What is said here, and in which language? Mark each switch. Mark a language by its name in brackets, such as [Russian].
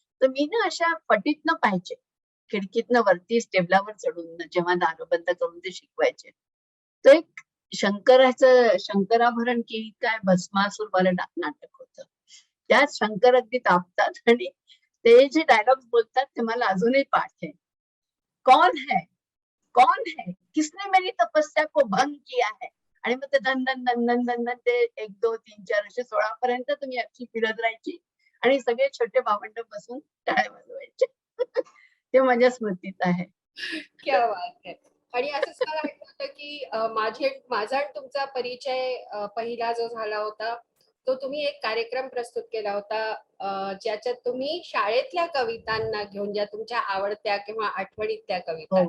[Marathi] तर मी ना अशा फटीतनं पाहायचे. खिडकीतनं वरती स्टेबलावर चढून जेव्हा दार बंद करून ते शिकवायचे. तो एक शंकराभरण की काय भस्मासुरवालं नाटक होतं. त्यात शंकर अगदी तापतात आणि ते जे डायलॉग्स बोलतात ते मला अजूनही पाठ आहे. [Hindi] "कौन है? कौन है? किसने मेरी तपस्या को भंग किया है?" [Marathi] आणि मग ते धन, धन, धन, धन, धन, धन ते 1, 2, 3, 4 असे 16 पर्यंत तुम्ही अशी फिरत राहायची आणि सगळे छोटे भावंड बसून टाळ्या वाजवायचे. ते माझ्या स्मृतीत आहे. [Hindi] क्या बात है! [Marathi] आणि असंच मला आठवतं, की माझा आणि तुमचा परिचय पहिला जो झाला होता, तो तुम्ही एक कार्यक्रम प्रस्तुत केला होता, ज्याच्यात तुम्ही शाळेतल्या कवितांना घेऊन, ज्या तुमच्या आवडत्या किंवा आठवणीतल्या कविता